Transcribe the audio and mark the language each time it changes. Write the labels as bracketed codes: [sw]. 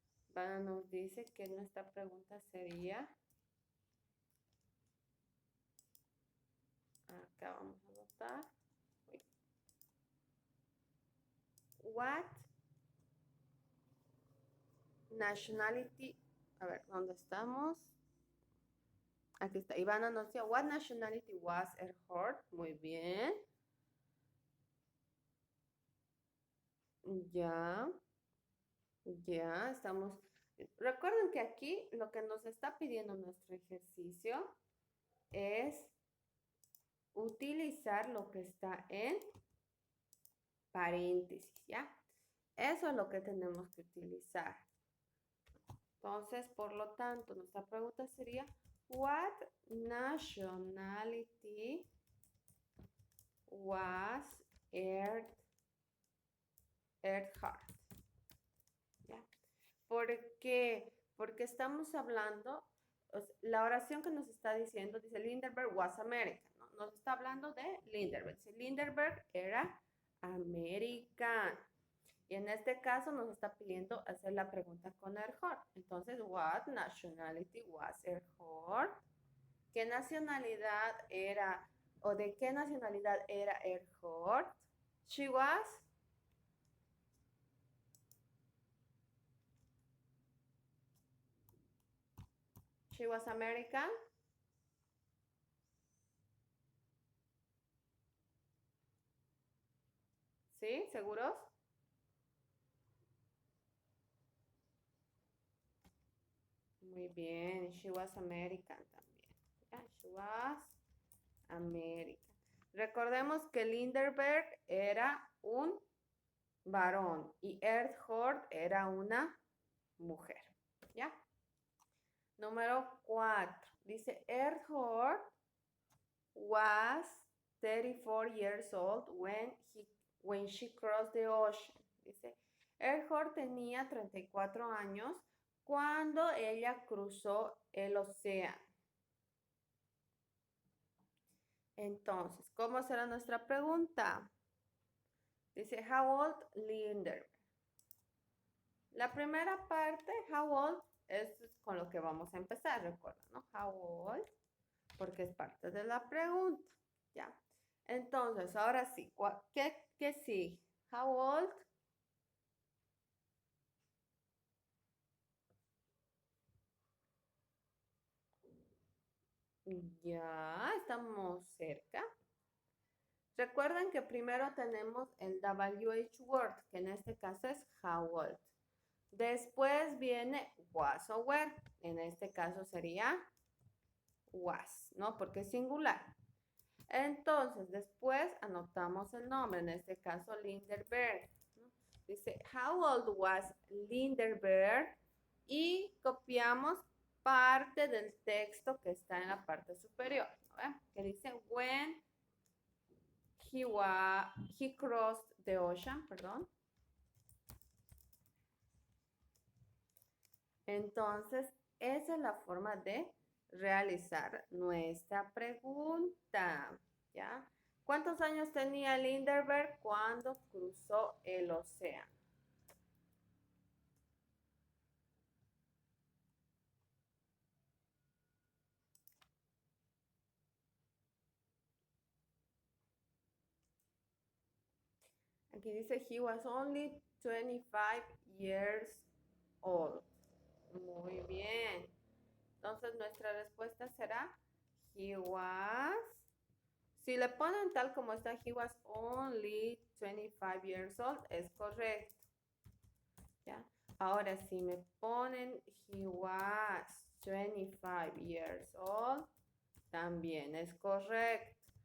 [es] Ivana nos dice que nuestra pregunta sería, acá vamos a anotar, [en] what nationality, [es] a ver, ¿dónde estamos? Aquí está, Ivana nos dice, [en] what nationality was Earhart? [es] Muy bien. Ya, ya, estamos. Recuerden que aquí lo que nos está pidiendo nuestro ejercicio es utilizar lo que está en paréntesis, ¿ya? Eso es lo que tenemos que utilizar. Entonces, por lo tanto, nuestra pregunta sería, [en] what nationality was Earhart? [es] ¿Ya? ¿Por qué? Porque estamos hablando, la oración que nos está diciendo dice Lindbergh was American, ¿no? Nos está hablando de Lindbergh. Lindbergh era americano. Y en este caso nos está pidiendo hacer la pregunta con Earhart. Entonces, [en] what nationality was Earhart? [es] ¿Qué nacionalidad era o de qué nacionalidad era Earhart? [en] She was American. [es] ¿Sí? ¿Seguros? Muy bien. [en] She was American [es] también. [en] Yeah, she was American. [es] Recordemos que Lindbergh era un varón y Earthworm era una mujer. ¿Ya? Número 4. Dice [en] Earthworm was 34 years old when she crossed the ocean. [es] Dice, Earthworm tenía 34 años cuando ella cruzó el océano. Entonces, ¿cómo será nuestra pregunta? Dice, [en] how old Lindbergh? [es] La primera parte, [en] how old, [es] es con lo que vamos a empezar, recuerda, ¿no? [en] How old, [es] porque es parte de la pregunta, ¿ya? Entonces, ahora sí, ¿qué sigue? [en] How old? [es] Ya, estamos cerca. Recuerden que primero tenemos el WH word, que en este caso es [en] how old. [es] Después viene was o were, en este caso sería was, ¿no? Porque es singular. Entonces, después anotamos el nombre, en este caso Lindbergh, ¿no? Dice, [en] how old was Lindbergh? [es] Y copiamos parte del texto que está en la parte superior, ¿no? Que dice, [en] when he crossed the ocean, [es] perdón. Entonces, esa es la forma de realizar nuestra pregunta, ¿ya? ¿Cuántos años tenía Lindbergh cuando cruzó el océano? Aquí dice, [en] he was only 25 years old. [es] Muy bien. Entonces, nuestra respuesta será, [en] he was... [es] Si le ponen tal como está, [en] he was only 25 years old, [es] es correcto. ¿Ya? Ahora, si me ponen [en] he was 25 years old, [es] también es correcto.